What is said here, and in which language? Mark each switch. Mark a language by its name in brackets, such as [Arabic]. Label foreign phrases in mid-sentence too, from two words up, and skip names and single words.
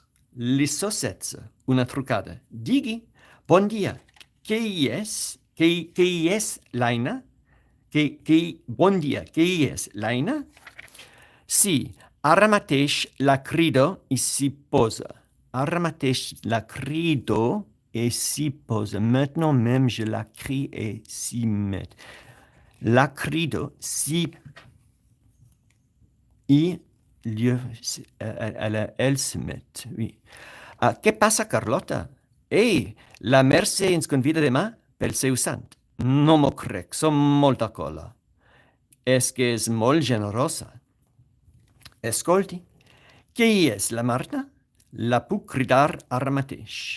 [Catalan] Lliçó 16. Una trucada. Digui, bon dia. Què hi és, l'Aina? Bon dia, què hi és, l'Aina? Sí, ara mateix la crido i s'hi posa. Ara mateix la crido [French] et s'y pose. Maintenant même, je la crie et s'y met. [Catalan] La crido, [French] s'y... I elle se met, oui. [Catalan] Què passa, Carlota? Ei, la Mercè ens convida demà pel seu sant. No m'ho crec, som molta cola. És que és molt generosa. Escolti, què hi és, la Marta? La puc cridar ara mateix.